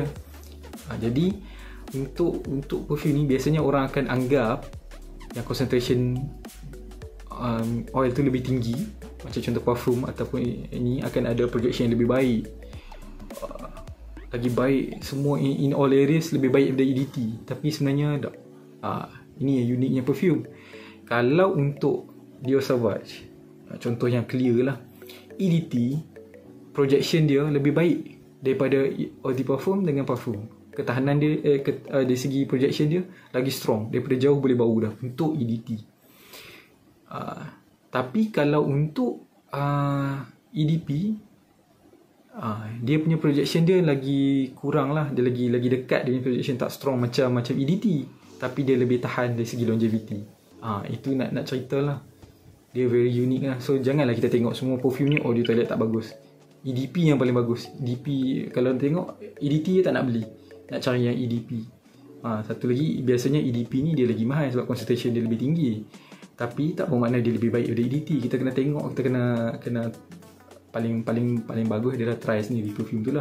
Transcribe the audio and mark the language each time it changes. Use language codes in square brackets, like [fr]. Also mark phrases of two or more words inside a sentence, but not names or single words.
[ms] Jadi untuk perfume ni biasanya orang akan anggap yang [en] concentration oil [ms] tu lebih tinggi, macam contoh parfum ataupun ini akan ada projection yang lebih baik, lagi baik, semua [en] in all areas [ms] lebih baik daripada EDT. Tapi sebenarnya tak. Ini yang uniknya perfume. Kalau untuk Dior Sauvage, contoh yang clear lah, EDT projection dia lebih baik daripada Eau de Parfum dengan parfum. Ketahanan dia dari segi projection dia lagi strong, daripada jauh boleh bau dah untuk EDT. Tapi kalau untuk EDP, dia punya projection dia lagi kurang lah, dia lagi dekat, dia punya projection tak strong macam EDT, tapi dia lebih tahan dari segi longevity. Itu nak cerita lah, dia [en] very unique [ms] lah. So janganlah kita tengok semua perfume ni Eau de Toilette tak bagus, EDP yang paling bagus. EDP kalau tengok EDT tak nak beli, nak cari yang EDP. Satu lagi, biasanya EDP ni dia lagi mahal sebab concentration dia lebih tinggi, tapi tak bermakna dia lebih baik daripada EDT. Kita kena tengok, kita kena paling bagus dia dah try sendiri perfume tu lah.